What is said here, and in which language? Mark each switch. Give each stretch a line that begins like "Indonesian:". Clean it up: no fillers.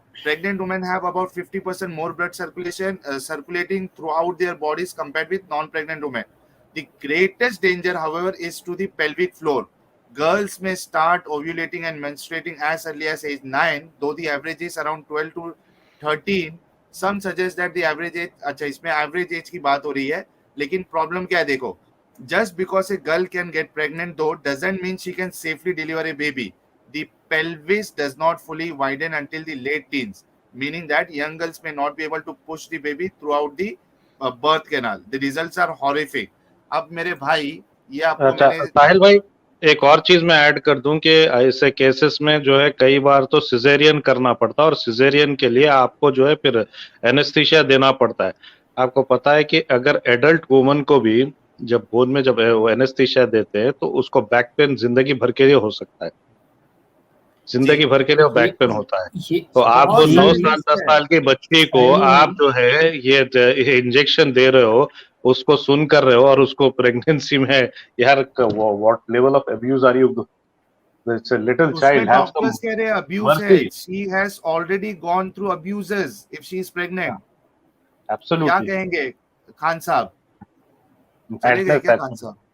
English: Pregnant women have about 50% more blood circulating throughout their bodies compared with non-pregnant women. The greatest danger, however, is to the pelvic floor. Girls may start ovulating and menstruating as early as age 9, though the average is around 12 to 13. Some suggest that the average age,
Urdu: اچھا اس میں average age کی بات ہو رہی ہے, لیکن problem کیا ہے دیکھو.
English: Just because a girl can get pregnant though doesn't mean she can safely deliver a baby. The pelvis does not fully widen until the late teens, meaning that young girls may not be able to push the baby throughout the birth canal. The results are horrific.
Urdu: اب میرے بھائی یہ آپ کو ساحل بھائی ایک اور چیز میں ایڈ کر دوں کہ ایسے کیسز میں جو ہے کئی بار تو سیزیرین کرنا پڑتا ہے, اور سیزیرین کے لیے آپ کو جو ہے پھر اینستھیشیا دینا پڑتا ہے. آپ کو پتا ہے کہ اگر ایڈلٹ وومن کو بھی جب گود میں جب اینستھیشیا دیتے ہیں تو اس کو بیک پین زندگی بھر کے لیے ہو سکتا ہے, زندگی بھر کے لیے بیک پین ہوتا ہے. تو آپ جو 9 سال 10 سال کی بچی کو آپ جو ہے یہ انجیکشن دے رہے ہو, اس کو سن کر رہے ہو, اور اس کو پریگنینسی میں یار
English: what level of abuse are you, it's a little child, have some
Urdu: doctors کہہ رہے ہیں ابیوز ہے,
English: she has already gone through abuses if she is pregnant.
Urdu: کیا کہیں گے خان صاحب, چلے گئے کیا خان صاحب؟